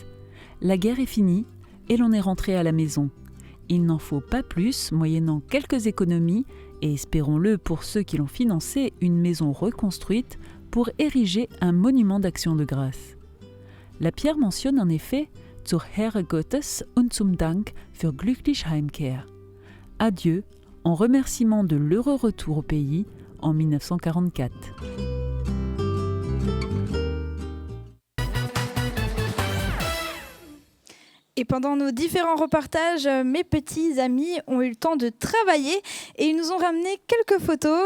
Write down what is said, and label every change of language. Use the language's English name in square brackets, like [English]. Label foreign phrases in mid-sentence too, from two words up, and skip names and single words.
[French] La guerre est finie et l'on est rentré à la maison. Il n'en faut pas plus, moyennant quelques économies, et espérons-le pour ceux qui l'ont financé, une maison reconstruite pour ériger un monument d'action de grâce. La pierre mentionne en effet « [German] Zur Ehre Gottes und zum Dank für glückliche Heimkehr [French] » « Adieu, en remerciement de l'heureux retour au pays en 1944 ». Et pendant nos différents reportages, mes petits amis ont eu le temps de travailler et ils nous ont ramené quelques photos.